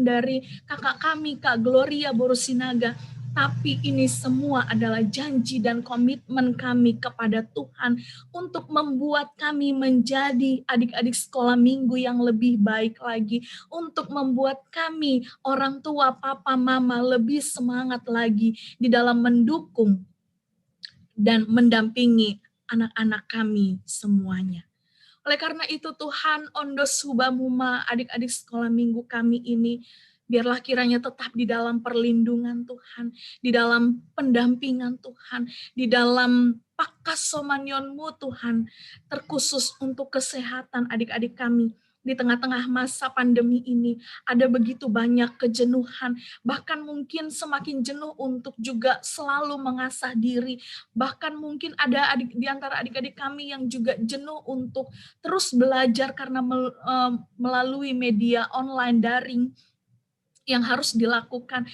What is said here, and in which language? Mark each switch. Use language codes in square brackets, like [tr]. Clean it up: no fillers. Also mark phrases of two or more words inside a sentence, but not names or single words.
[id] dari kakak kami, Kak Gloria Borosinaga, tapi ini semua adalah janji dan komitmen kami kepada Tuhan untuk membuat kami menjadi adik-adik sekolah minggu yang lebih baik lagi, untuk membuat kami orang tua, papa, mama lebih semangat lagi di dalam mendukung dan mendampingi anak-anak kami semuanya. Oleh karena itu Tuhan, [bts] ondos hubamuma [id] adik-adik sekolah minggu kami ini, biarlah kiranya tetap di dalam perlindungan Tuhan, di dalam pendampingan Tuhan, di dalam pakasomanionmu Tuhan, terkhusus untuk kesehatan adik-adik kami. Di tengah-tengah masa pandemi ini, ada begitu banyak kejenuhan, bahkan mungkin semakin jenuh untuk juga selalu mengasah diri, bahkan mungkin ada di antara adik-adik kami yang juga jenuh untuk terus belajar karena melalui media online daring yang harus dilakukan.